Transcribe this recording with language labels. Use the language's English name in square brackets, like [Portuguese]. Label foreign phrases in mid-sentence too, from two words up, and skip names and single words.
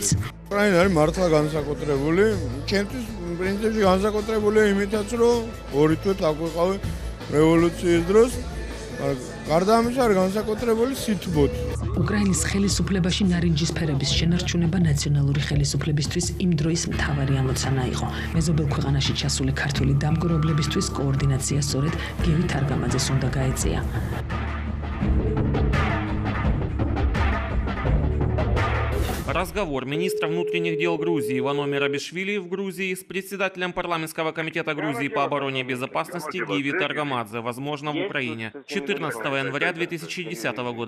[Georgian] უკრაინა არის მართლა განსაკუთრებული, ჩემთვის პრინციპში განსაკუთრებული იმითაც, რომ 2 თვე დაგვეყავი რევოლუციის დროს, გარდა ამისა არის განსაკუთრებული სითბოთ. უკრაინის ხელისუფლებაში ნარინჯისფერების შენარჩუნება ნაციონალური ხელისუფლებისთვის იმ დროის მთავარი ამოცანა იყო. მეზობელ ქვეყანაში ჩასული ქართული დამკვირვებლებისთვის კოორდინაცია სწორედ გივი თარგამაძეს უნდა გაეწია. [Russian] Разговор министра внутренних дел Грузии Ивано Мерабишвили в Грузии с председателем парламентского комитета Грузии по обороне и безопасности Гиви Таргамадзе, возможно, в Украине, 14 января 2010 года.